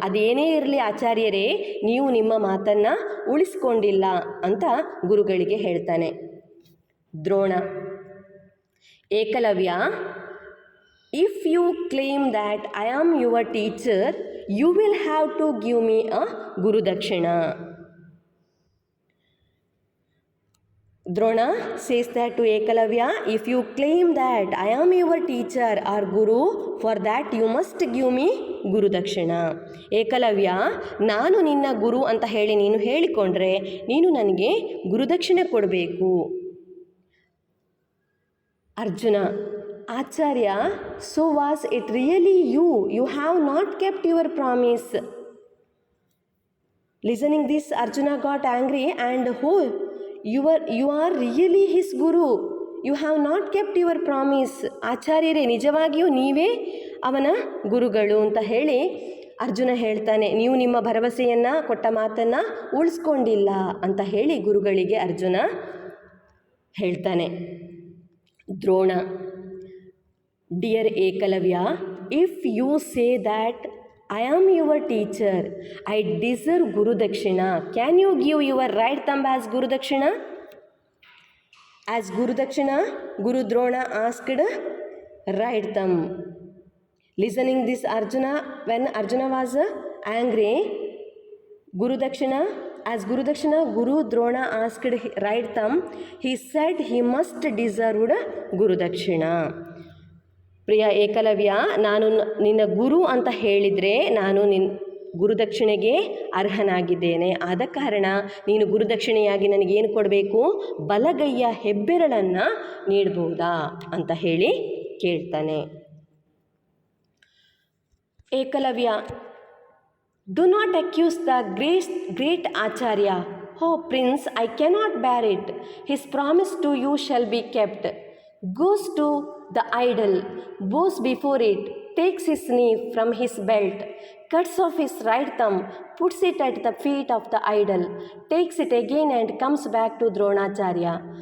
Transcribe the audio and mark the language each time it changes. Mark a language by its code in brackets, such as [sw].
[kn] ಅದೇನೇ ಇರಲಿ ಆಚಾರ್ಯರೇ, ನೀವು ನಿಮ್ಮ ಮಾತನ್ನು ಉಳಿಸ್ಕೊಂಡಿಲ್ಲ ಅಂತ ಗುರುಗಳಿಗೆ ಹೇಳ್ತಾನೆ. [en] Drona, Ekalavya, if you claim that I am your teacher, you will have to give me a Gurudakshina. Drona says that to Ekalavya, if you claim that I am your teacher or guru, for that you must give me Guru Dakshina. [kn] Eklavya, ನಾನು ನಿನ್ನ ಗುರು ಅಂತ ಹೇಳಿ ನೀನು ಹೇಳಿಕೊಂಡ್ರೆ ನೀನು ನನಗೆ ಗುರುದಕ್ಷಿಣೆ ಕೊಡಬೇಕು. [en] Arjuna, Acharya, so was it really you? You have not kept your promise. Listening this, Arjuna got angry and you are really his guru. You have not kept your promise. [kn] ಆಚಾರ್ಯರೇ, ನಿಜವಾಗಿಯೂ ನೀವೇ ಅವನ ಗುರುಗಳು ಅಂತ ಹೇಳಿ ಅರ್ಜುನ ಹೇಳ್ತಾನೆ. ನೀವು ನಿಮ್ಮ ಭರವಸೆಯನ್ನು ಕೊಟ್ಟ ಮಾತನ್ನು ಉಳಿಸ್ಕೊಂಡಿಲ್ಲ ಅಂತ ಹೇಳಿ ಗುರುಗಳಿಗೆ ಅರ್ಜುನ ಹೇಳ್ತಾನೆ. [en] Drona, dear Ekalavya, if you say that I am your teacher, I deserve Guru Dakshina. Can you give your right thumb as Guru Dakshina? As Guru Dakshina, Guru Drona asked right thumb. Listening this, Arjuna, when Arjuna was angry, Guru Dakshina, as Guru Dakshina, Guru Drona asked right thumb. He said he must deserve Guru Dakshina. [kn] ಪ್ರಿಯ ಏಕಲವ್ಯ, ನಾನು ನಿನ್ನ ಗುರು ಅಂತ ಹೇಳಿದರೆ ನಾನು ಗುರುದಕ್ಷಿಣೆಗೆ ಅರ್ಹನಾಗಿದ್ದೇನೆ. ಆದ ಕಾರಣ ನೀನು ಗುರುದಕ್ಷಿಣೆಯಾಗಿ ನನಗೇನು ಕೊಡಬೇಕು? ಬಲಗೈಯ ಹೆಬ್ಬೆರಳನ್ನು ನೀಡಬಹುದಾ ಅಂತ ಹೇಳಿ ಕೇಳ್ತಾನೆ. [en] Ekalavya, do not accuse the great Acharya. O prince, I cannot bear it. His promise to you shall be kept. Goes to the idol, bows before it, takes his knee from his belt, cuts off his right thumb, puts it at the feet of the idol, takes it again and comes back to Dronacharya.